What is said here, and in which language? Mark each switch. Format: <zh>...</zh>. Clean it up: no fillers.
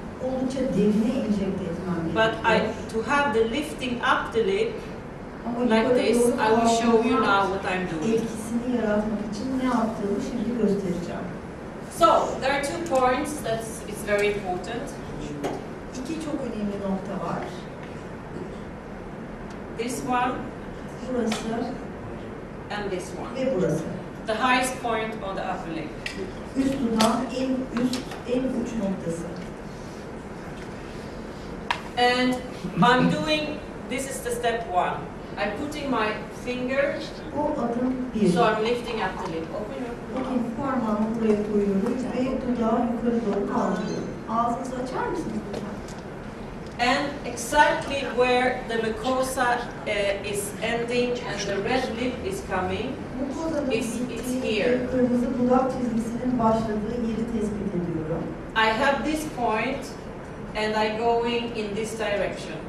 <tr>Oldukça derine enjekte etmem</tr> <en>But</en> <tr>gerekiyor.</tr> <en>to have the lifting up the lip</en> <tr>Ama</tr> <en>like</en> <tr>yukarı</tr> <en>this,</en> <tr>doğru</tr> <en>I will show you</en> <tr>kaldırma</tr> <en>now what I'm doing.</en> <tr>etkisini yaratmak için ne yaptığımı şimdi göstereceğim.</tr> <en>So there are 2 points it's very important.</en> <tr>İki çok önemli nokta var.</tr> <en>This one</en> <tr>Burası</tr> <en>and this one.</en> <tr>ve burası.</tr> <en>The highest point on the upper leg.</en> <tr>Üst dudağın en uç noktası.</tr> <en>And I'm doing, this is the step 1. I'm putting my finger,</en> <tr>Bu adım 1.</tr> <en>so I'm lifting up the lip. Open your</en> <tr>Bakın parmağımı buraya koyuyorum ve dudağı yukarı doğru kaldırıyorum. Ağzınızı açar mısınız lütfen?</tr> <en>And exactly where the mucosa is ending and the red lip is coming,</en> <tr>Mukozanın</tr> <en>It's</en> <tr>bittiği</tr> <en>here.</en> <tr>ve kırmızı dudak çizgisinin başladığı yeri tespit ediyorum.</tr> <en>I have this point and I going in this direction.</en>